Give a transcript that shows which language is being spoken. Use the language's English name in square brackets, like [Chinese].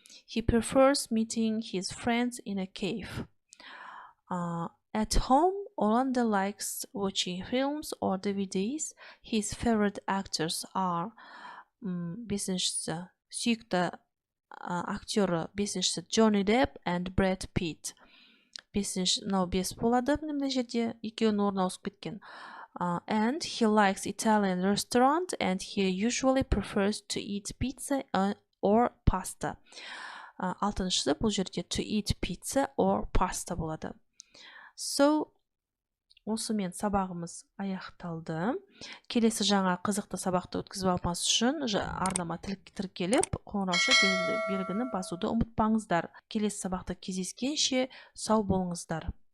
[English] He prefers meeting his friends in a cave. At home, Orlando likes watching films or DVDs. His favorite actors are [Kazakh] бесіншісі, сүйікті актері бесіншісі [English] Johnny Depp and Brad Pitt. [Kazakh] Мынау 5 болады мына жерде, екеуінің орны ауысып кеткен. [English] And he likes Italian restaurant and he usually prefers to eat pizza or pasta. [Kazakh] Алтыншысы бұл жерде [English] to eat pizza or pasta [Kazakh] болады. So, осымен сабағымыз аяқталды. Келесі жаңа қызықты сабақты өткізіп алмас үшін арнама тіркеліп, қоңыраушы белгіні басуды ұмытпаңыздар. Келесі сабақта кездескенше сау болыңыздар.